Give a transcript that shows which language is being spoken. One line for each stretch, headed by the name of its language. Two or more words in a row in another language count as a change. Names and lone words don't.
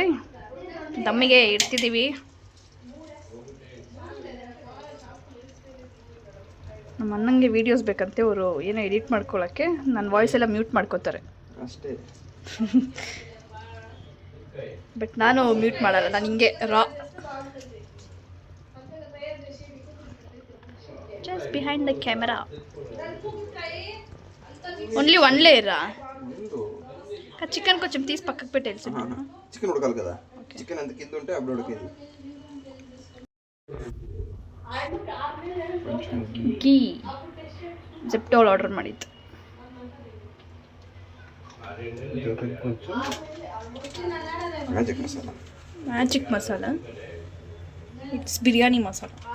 Kannada: ದಮ್ಮಿಗೆ ಇಡ್ತಿದ್ದೀವಿ. ನಮ್ಮ ಅಣ್ಣಂಗೆ ವೀಡಿಯೋಸ್ ಬೇಕಂತೆ. ಅವರು ಏನೋ ಎಡಿಟ್ ಮಾಡ್ಕೊಳ್ಳೋಕ್ಕೆ ನನ್ನ ವಾಯ್ಸ್ ಎಲ್ಲ ಮ್ಯೂಟ್ ಮಾಡ್ಕೋತಾರೆ ಅಷ್ಟೇ. ಬಟ್ ನಾನು ಮ್ಯೂಟ್ ಮಾಡಲ್ಲ, ನಾನು ಹಿಂಗೆ
English: just behind the camera. only one layer?
Telugu: చికెన్ కొంచెం తీసి పక్కకు పెట్టేసి. చికెన్ ఉడకాలి కదా, చికెన్ అంత కింద ఉంటే అప్పుడు ఉడికేది.
Kannada: ಗೀ ಜೆಪ್ಟೋಲ್ ಆರ್ಡರ್ ಮಾಡಿತ್ತು. ಮ್ಯಾಜಿಕ್ ಮಸಾಲ. ಮ್ಯಾಜಿಕ್ ಮಸಾಲ,
English: it's biryani masala.